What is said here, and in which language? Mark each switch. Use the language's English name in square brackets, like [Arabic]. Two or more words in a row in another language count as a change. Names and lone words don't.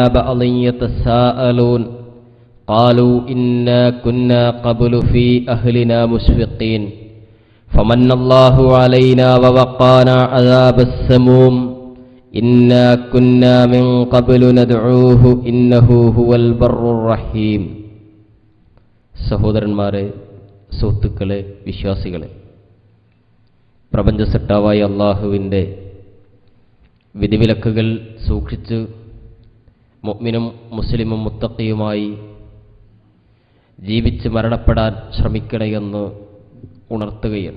[Arabic] بعض يتساءلون قالوا إنا كنا قبل في أهلنا مشفقين فمن الله علينا ووقانا عذاب السموم إنا كنا من قبل ندعوه إنه هو البر الرحيم [Malayalam] സഹോദരന്മാരെ, സുഹൃത്തുക്കളെ, വിശ്വാസികളെ, പ്രപഞ്ച സൃഷ്ടാവായ അല്ലാഹുവിൻ്റെ വിധിവിലക്കുകൾ സൂക്ഷിച്ച് മുഅ്മിനും മുസ്ലിമും മുത്തഖിയുമായി ജീവിച്ച് മരണപ്പെടാൻ ശ്രമിക്കണമെന്ന് ഉണർത്തുകയാണ്.